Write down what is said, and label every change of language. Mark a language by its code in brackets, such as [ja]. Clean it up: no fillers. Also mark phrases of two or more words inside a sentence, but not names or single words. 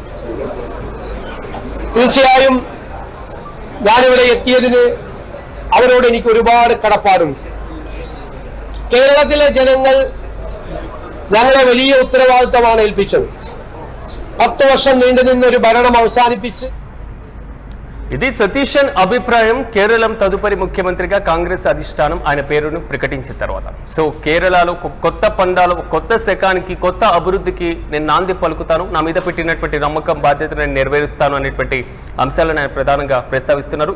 [ml] തീർച്ചയായും ഞാനിവിടെ എത്തിയതിന് അവരോട് എനിക്ക് ഒരുപാട് കടപ്പാടുണ്ട്. കേരളത്തിലെ ജനങ്ങൾ ഞങ്ങളെ വലിയ ഉത്തരവാദിത്തമാണ് ഏൽപ്പിച്ചത്. 10 വർഷം നീണ്ടുനിന്ന ഒരു ഭരണം అవసానిపించి [te] ఇది సతీషన్ అభిప్రాయం. కేరళం తదుపరి ముఖ్యమంత్రిగా కాంగ్రెస్ అధిష్టానం ఆయన పేరును ప్రకటించిన తర్వాత సో కేరళలో కొత్త పండాలు, కొత్త శకానికి, కొత్త అభివృద్ధికి నేను నాంది పలుకుతాను, నా మీద పెట్టినటువంటి నమ్మకం, బాధ్యత నేను నెరవేరుస్తాను అనేటువంటి అంశాలను ఆయన ప్రధానంగా ప్రస్తావిస్తున్నారు.